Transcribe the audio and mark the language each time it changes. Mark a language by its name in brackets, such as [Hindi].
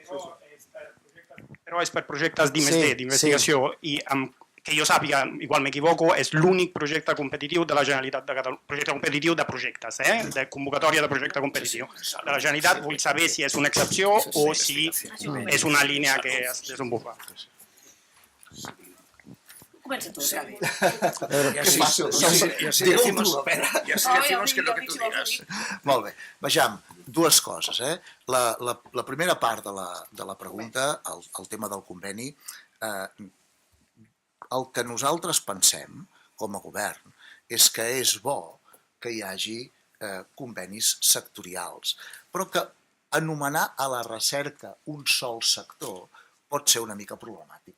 [Catalan] Però és per projectes d'I+D, d'investigació, i que jo sàpiga, igual m'equivoco, és l'únic projecte competitiu de la Generalitat de Catalunya, projecte competitiu de projectes, de convocatòria de projecte competitiu de la Generalitat. Vull saber si és una excepció o si és una línia que es desenvolupa. Comença tu, Gavi. [Spanish] Y así, y así decimos, y así decimos que lo que tú digas. [Catalan] Molt bé. Vejam, dues coses. La primera part de la pregunta, el tema del conveni, el que nosaltres pensem com a govern és que és bo que hi hagi convenis sectorials, però que anomenar a la recerca un sol sector pot ser una mica problemàtic.